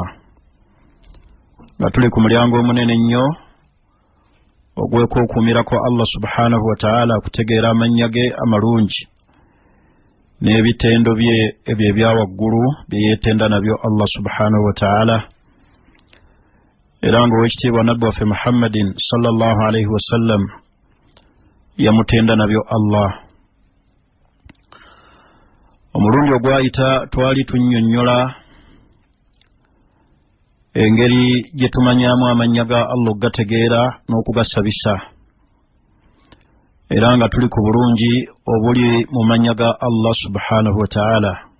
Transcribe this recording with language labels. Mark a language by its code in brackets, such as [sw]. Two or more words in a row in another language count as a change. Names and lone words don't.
[lg] Nga tuli ku mulyango omunene nnyo ogw'okukuumira kwa Allah [ar] سبحانه وتعالى, [lg] kutegeera amannya ge amalungi n'ebitendo bye ebyo ebya waggulu bye yeetenda nabyo Allah [ar] سبحانه وتعالى. [lg] Era nga owekitiibwa nabbi waffe Muhammadin [ar] صلى الله عليه وسلم [lg] yamutenda nabyo Allah. Omulundi ogwayita twali tunnyonnyola engeri gye tumanyaamu amannya ga Allah okugategeera n'okugasabisa, era nga tuli ku bulungi obuli mu mannya ga Allah [ar] سبحانه وتعالى.